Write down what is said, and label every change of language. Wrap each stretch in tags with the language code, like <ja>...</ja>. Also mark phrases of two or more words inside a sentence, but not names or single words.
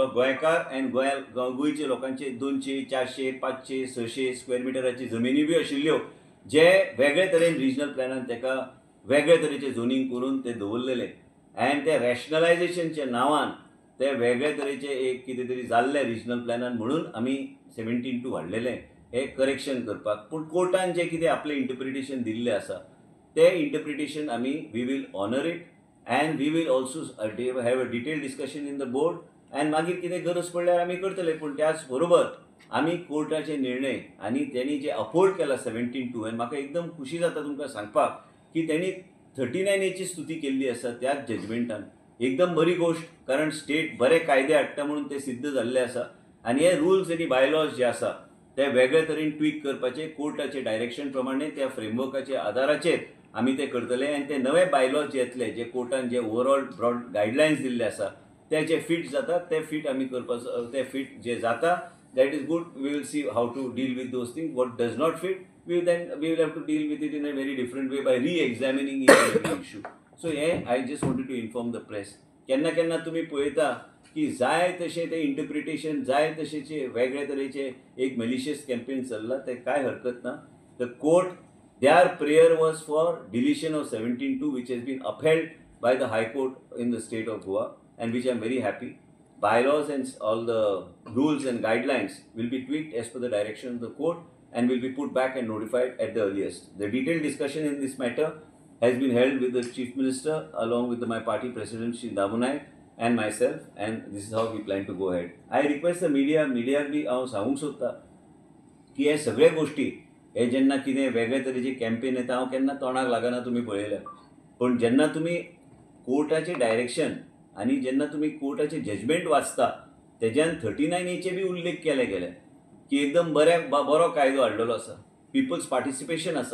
<kok>गोंयकार आनी गोंयचे लोकांचे 200, 400, 500, 600 स्क्वेअर मिटराची जमिनी बी आशिल्ल्यो जे वेगळे तरेन रिजनल प्लॅनान ताका वेगळे तरेचे झोनिंग करून ते दवरलेले, आनी ते रॅशनलायझेशनच्या नांवान ते वेगळे तरेचे एक कितें तरी जाल्ले रिजनल प्लॅनान म्हणून आमी 17(2) हाडलेले हे करेक्शन करपाक. पूण कोर्टान जे कितें आपलें इंटरप्रिटेशन दिल्लें आसा ते इंटरप्रिटेशन आमी</kok> <en>we will honor it, and we will also have a detailed discussion in the board,</en> <kok>and मागीर कितें गरज पडल्यार आमी करतले. पूण त्याच बरोबर आमी कोर्टाचे निर्णय आनी त्यांनी जे अपोर्ड केला 17(2), आनी म्हाका एकदम खुशी जाता तुमकां सांगपाक की त्यांनी 39A स्तुती केल्ली आसा त्याच जजमेंटान. एकदम बरी गोष्ट, कारण स्टेट बरे कायदे हाडटा म्हणून ते सिद्ध जाल्ले आसा, आनी हे रुल्स आनी बायलॉज जे आसा ते वेगळे तरेन ट्वीक करपाचे कोर्टाचे डायरेक्शन प्रमाणे त्या फ्रेमवर्काच्या आधाराचेर आमी ते करतले. आनी ते नवे बायलॉज जे येतले जे कोर्टान जे</kok> <en>overall broad guidelines</en> <kok>दिल्ले आसा ते जे फिट जाता ते फिट आमी करपाचो, ते फिट जे जाता</kok> <en>that is good. we will see how to deal with those things. what does not fit we will have to deal with it in a very different way by re-examining issue. so hey I just wanted to inform the press.</en> <kok>केन्ना केन्ना तुमी पळयता की जाय तशें ते इंटरप्रिटेशन जाय तशेचे वेगळे तरेचे एक मेलिशियस कॅम्पेन चल्ला, ते काय हरकत ना.</kok> <en>the court, their prayer was for deletion of 17(2), which has been upheld by the High Court in the state of Goa, and which I am very happy. Bylaws and all the rules and guidelines will be tweaked as per the direction of the court and will be put back and notified at the earliest. The detailed discussion in this matter has been held with the Chief Minister along with my party president Shri Damu Naik and myself, and this is how we plan to go ahead. I request the media</en> <kok>बी हांव सांगूंक सोदता की हे सगळे गोष्टी हे जेन्ना कितें वेगळे तरेची कॅम्पेन येता, हांव केन्ना तोंडाक लागना तुमी पळयल्या, पण जेन्ना तुमी कोर्टाचे डायरेक्शन आनी जेन्ना तुमी कोर्टाचे जजमेंट वाचता तेज्यान 39A बी उल्लेख केले गेले की एकदम बरो कायदो हाडलेलो आसा,</kok> <en>people's participation</en> <kok>आसा.</kok>